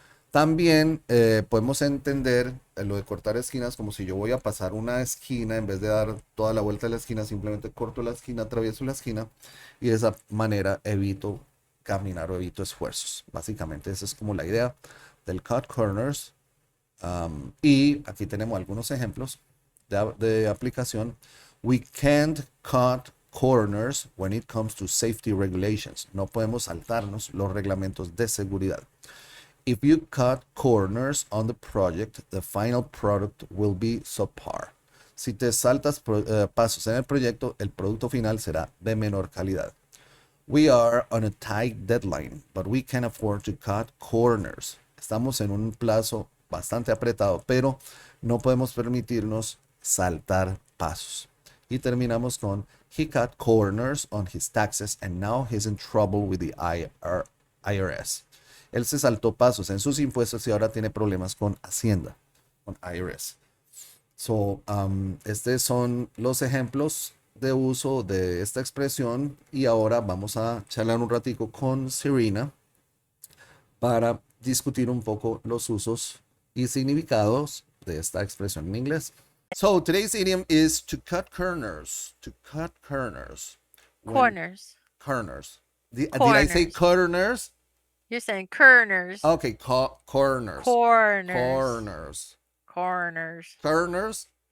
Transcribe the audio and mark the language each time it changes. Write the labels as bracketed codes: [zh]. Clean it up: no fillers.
[es] También podemos entender lo de cortar esquinas como si yo voy a pasar una esquina, en vez de dar toda la vuelta de la esquina, simplemente corto la esquina, atravieso la esquina, y de esa manera evito caminar o evito esfuerzos. Básicamente esa es como la idea del cut corners. Y aquí tenemos algunos ejemplos de aplicación. [en] We can't cut corners when it comes to safety regulations. [es] No podemos saltarnos los reglamentos de seguridad. [en] If you cut corners on the project, the final product will be subpar. [es] Si te saltas pasos en el proyecto, el producto final será de menor calidad. [en] We are on a tight deadline, but we can afford to cut corners. [es] Estamos en un plazo bastante apretado, pero no podemos permitirnos saltar pasos. Y terminamos con [en] he cut corners on his taxes and now he's in trouble with the IRS. [es] Él se saltó pasos en sus impuestos y ahora tiene problemas con Hacienda, con IRS. So, estos son los ejemplos de uso de esta expresión, y ahora vamos a charlar un ratico con Syrena para discutir un poco los usos y significados de esta expresión en inglés. [en] So today's idiom is to cut corners. To cut corners. Corners. Corners. Did I say corners? You're saying corners. Okay, corners. Corners. Corners. Corners. Corners.